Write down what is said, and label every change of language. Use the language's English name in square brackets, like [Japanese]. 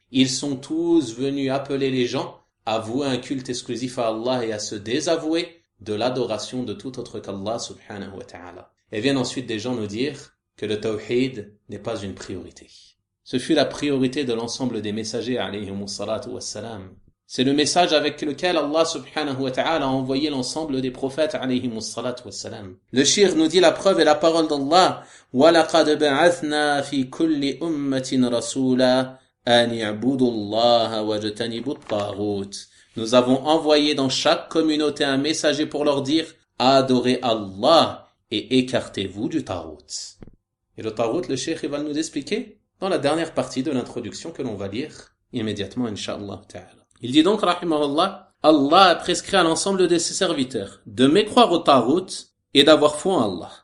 [French] Ils sont tous venus appeler les gens à vouer un culte exclusif à Allah et à se désavouer de l'adoration de tout autre qu'Allah subhanahu wa ta'ala. Et viennent ensuite des gens nous dire que le tawhid n'est pas une priorité. Ce fut la priorité de l'ensemble des messagers alayhimus salatu wassalam. C'est le message avec lequel Allah subhanahu wa ta'ala a envoyé l'ensemble des prophètes alayhimus salatu wassalam. Le shir nous dit la preuve et la parole d'Allah: [Arabic] وَلَقَدْ بَعَثْنَا فِي كُلِّ أُمَّةٍ رَسُولًا أَنِ اعْبُدُوا اللَّهَ وَاجْتَنِبُوا الطَّاغُوتَ. [French] Nous avons envoyé dans chaque communauté un messager pour leur dire: adorez Allah et écartez-vous du Taghut. Et le Taghut, le cheikh va nous expliquer dans la dernière partie de l'introduction que l'on va lire immédiatement, incha'Allah ta'ala. Il dit donc, rahimahullah, Allah a prescrit à l'ensemble de ses serviteurs de mécroire au Taghut et d'avoir foi en Allah.